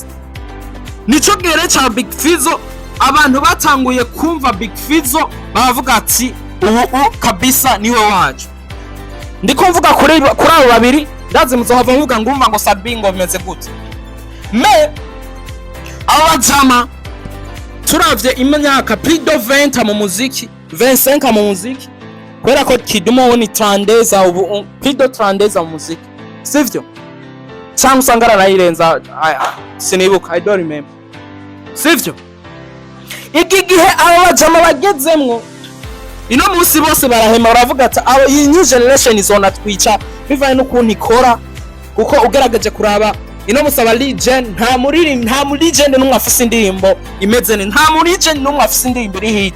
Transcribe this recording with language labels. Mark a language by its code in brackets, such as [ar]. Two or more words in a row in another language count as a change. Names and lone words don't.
[rn] Nico gere cha Big Fizzo abantu batanguye kumva Big Fizzo bavuga ati ubu kabisa niwe wacu. Ndiko mvuga kuri abo babiri ndazi muzohava mvuga ngumva ngo Sabingo bimeze gute. Abajama turavye imyaka [fr] plus de 20 [rn] mu muziki, 25 mu muziki, kubera ko Kidumu ni 30 ubu [fr] plus de 30 [rn] mu muziki, sivyo? Cyangwa usangara nayirenza sinibuka, [en] I don't remember, [rn] sivyo? Iki gihe abajama bagezemwo ino musi bose barahema baravuga ati iyi [en] new generation [rn] izona twica bivanye n'ukuntu ikora, kuko ugaragaje kuraba ino musaba legend nta legend n'umwe afise indirimbo imeze ne, nta legend n'umwe afise indirimbo iri hit.